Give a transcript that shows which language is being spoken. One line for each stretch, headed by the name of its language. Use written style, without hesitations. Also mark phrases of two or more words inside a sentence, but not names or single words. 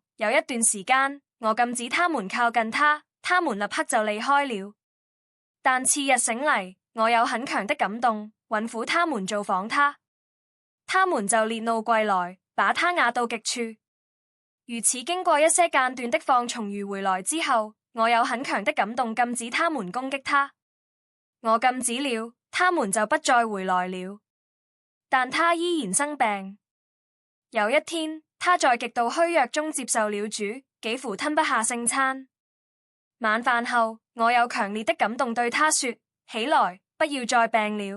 Chinese: 有一段時間，我禁止他們靠近他，他們立刻就離開了。但次日醒嚟，我有很強的感動，吩咐他們造訪他，他們就烈怒歸來，把他壓到極處。如此經過一些間斷的放從魚回來之後，我有很強的感動，禁止他們攻擊他。我禁止了，他們就不再回來了。但他依然生病。有一天，他在極度虛弱中接受了主，幾乎吞不下聖餐。晚飯後，我有強烈的感動對他說：起來，不要再病了。